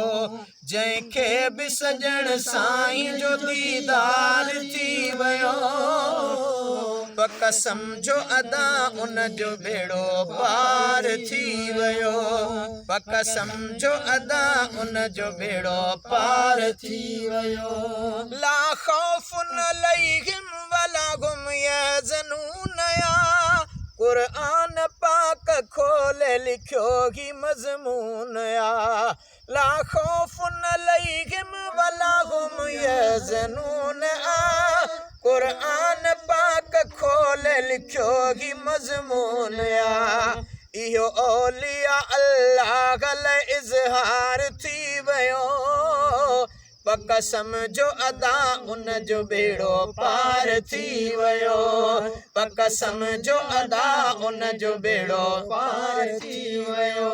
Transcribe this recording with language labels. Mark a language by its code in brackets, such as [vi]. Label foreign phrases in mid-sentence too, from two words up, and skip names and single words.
[sd] जंहिंखे बि सजण साईं जो दीदार थी वियो, पक सम्झो अदा उन जो बेड़ो पार थी वियो, पक सम्झो अदा उन जो बेड़ो पार थी वियो। [ar] لا خوف عليهم ولا هم يحزنون [sd] या कुरान पाक खोले लिखियो ही मज़मून या, [ar] لا خوف عليهم ولا هم يحزنون [sd] या, कुरान पाक खोले लिखियो ही मज़मून या। इहो औलिया अल्लाह लाइ इज़हार थी वियो, पक सम्झो अदा उन जो बेड़ो पार थी वियो, पक सम्झो अदा उन जो बेड़ो पार थी वियो।